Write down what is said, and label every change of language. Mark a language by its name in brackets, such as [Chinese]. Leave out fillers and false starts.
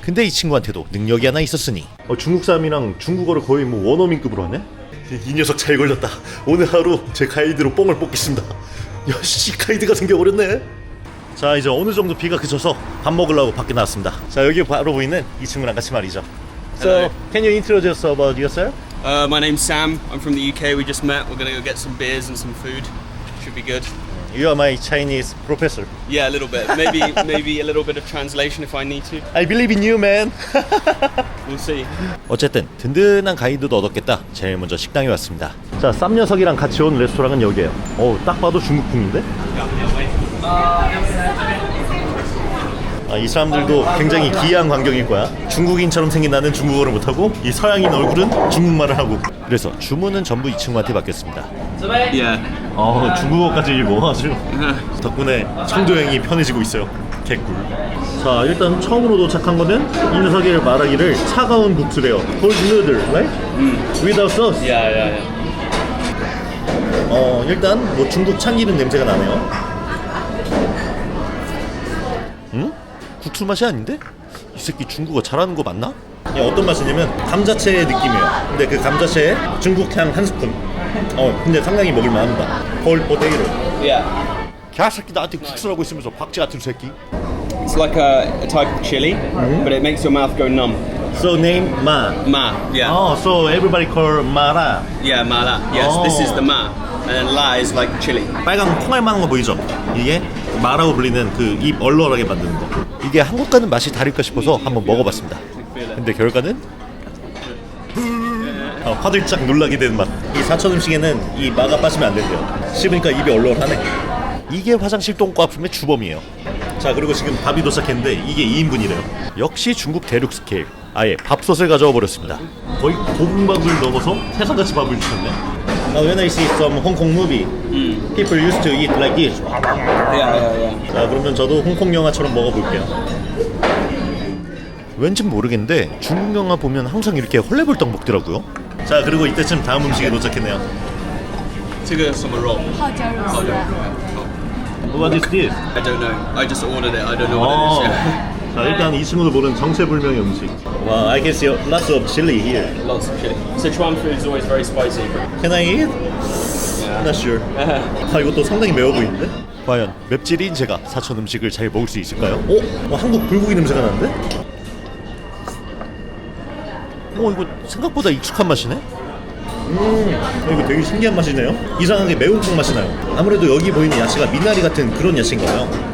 [Korean] 근데 이 친구한테도 능력이 하나 있었으니 중국 사람이랑 중국어를 거의 뭐 원어민급으로 하네? 이 녀석 잘 걸렸다. 오늘 하루 제 가이드로 뽕을 뽑겠습니다. 야씨, 가이드가 생겨버렸네. 자, 이제 어느 정도 비가 그쳐서 밥 먹으려고 밖에 나왔습니다. 자, 여기 바로 보이는 이 친구랑 같이 말이죠. [English] So, can you introduce about yourself? My name's Sam. I'm from the UK. We just met. We're gonna go get some beers and some food. Should be good. You are my Chinese professor. Yeah, a little bit. Maybe a little bit of translation if I need to. I believe in you, man. We'll see. [Korean] 어쨌든 든든한 가이드도 얻었겠다. 제일 먼저 식당에 왔습니다. 자, 쌈 녀석이랑 같이 온 레스토랑은 여기예요. 딱 봐도 중국풍인데? 이 사람들도 굉장히 기이한 환경일 거야. 중국인처럼 생긴 나는 중국어를 못하고 이 서양인 얼굴은 중국말을 하고. 그래서 주문은 전부 이 친구한테 맡겼습니다. [English] Yeah. [Korean] 중국어까지 읽고 아주 덕분에 청도형이 편해지고 있어요. 개꿀. 자, 일단 처음으로 도착한 거는 이 녀석이 말하기를 차가운 국수래요. [English] Cold noodle, right? Without sauce. Yeah. [Korean] 일단 뭐 중국 참기름 냄새가 나네요. 국수 맛이 아닌데? 이 새끼 중국어 잘하는 거 맞나? 어떤 맛이냐면 감자채 느낌이에요. 근데 그 감자채에 중국향 한 스푼. 근데 상당히 먹을만합니다. [English] Cold potato. Yeah. [Korean] 개새끼 나한테 국수라고 있으면서 박쥐 같은 새끼. [English] It's like a type of chili, but it makes your mouth go numb. So name Ma. Ma. Yeah. So everybody call Mara. Yeah, mala. Yes, this is the ma, and then la is like chili. [Korean] 빨간 콩알만한 거 보이죠? 이게 마라고 불리는 그 입 얼얼하게 만드는 거. 이게 한국과는 맛이 다를까 싶어서 한번 먹어봤습니다. 근데 결과는 화들짝 놀라게 되는 맛. 이 사천 음식에는 이 마가 빠지면 안 된대요. 씹으니까 입이 얼얼하네. 이게 화장실 똥꼬아픔의 주범이에요. 자, 그리고 지금 밥이 도착했는데 이게 2인분이래요. 역시 중국 대륙 스케일. 아예 밥솥을 가져와 버렸습니다. 거의 고분밥을 넘어서 세상같이 밥을 주셨네. [English] When I see some Hong Kong movie, people used to eat like this. Yeah. [Korean] 자, 그러면 저도 홍콩 영화처럼 먹어볼게요. 왠진 모르겠는데 중국 영화 보면 항상 이렇게 헐레벌떡 먹더라고요. 자, 그리고 이때쯤 다음 음식이 도착했네요. [Chinese] 这个什么肉？泡椒肉丝。 [English] What is this? I don't know. I just ordered it. I don't know what it is. Yeah. [Korean] 자, 일단 이 친구도 모르는 정체불명의 음식. [English] Wow, I can see lots of chili here. Lots of chili. Sichuan food is always very spicy. Can I eat? Not sure. [Korean] 이것도 상당히 매워 보이는데? 과연 맵찔인 제가 사천 음식을 잘 먹을 수 있을까요? 한국 불고기 냄새가 나는데? 이거 생각보다 익숙한 맛이네? 이거 되게 신기한 맛이네요. 이상하게 매운탕 맛이 나요. 아무래도 여기 보이는 야채가 미나리 같은 그런 야채인가 봐요.